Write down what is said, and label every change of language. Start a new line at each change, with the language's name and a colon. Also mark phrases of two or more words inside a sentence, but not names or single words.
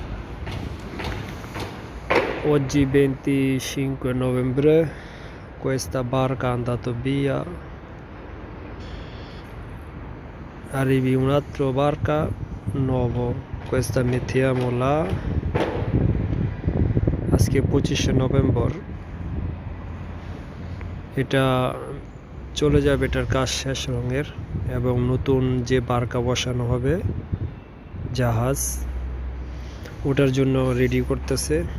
Italian: Oggi 25 novembre, questa barca è andata via. Arrivi un'altra barca nuovo, questa mettiamo là.
Bangla: আজকে 25 নভেম্বর, এটা চলে যাবে, এটার কাজ শেষ রঙের, এবং নতুন যে বার্কা বসানো হবে জাহাজ, ওটার জন্য রেডি করতেছে।